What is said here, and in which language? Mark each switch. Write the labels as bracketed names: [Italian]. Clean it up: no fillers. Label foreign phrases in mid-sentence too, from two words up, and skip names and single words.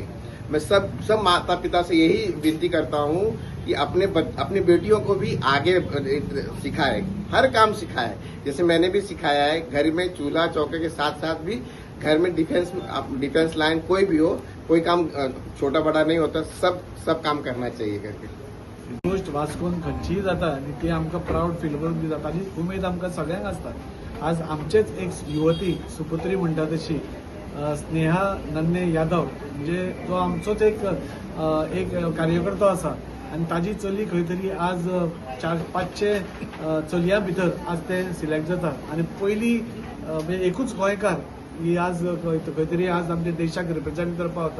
[Hindi] मैं सब माता पिता से यही विनती करता हूँ कि अपनी बेटियों को भी आगे सिखाए, हर काम सिखाए. जैसे मैंने भी सिखाया है, घर में चूल्हा चौके के साथ साथ भी घर में [English] defence line [Hindi] कोई भी हो, कोई काम छोटा बड़ा नहीं होता, सब काम करना चाहिए करके. [Konkani] गोष्ट वास्कोन खंयचीय जाता आनी ती आमकां [English] proud feel [Konkani] करून दी जाता, आनी उमेद आमकां सगळ्यांक आसता. आज आमचेच एक युवती सुपुत्री म्हणटा तशी स्नेहा नन्हे यादव म्हणजे जो आमचोच एक कार्यकर्तो आसा आनी ताजी चली खंय तरी आज 400-500 चलयां भितर आज ते सिलेक्ट जातात आनी पयली म्हणजे एकूच गोंयकार ही आज खंय तरी आज आमच्या देशाक रिप्रेझेंट करपाक वता.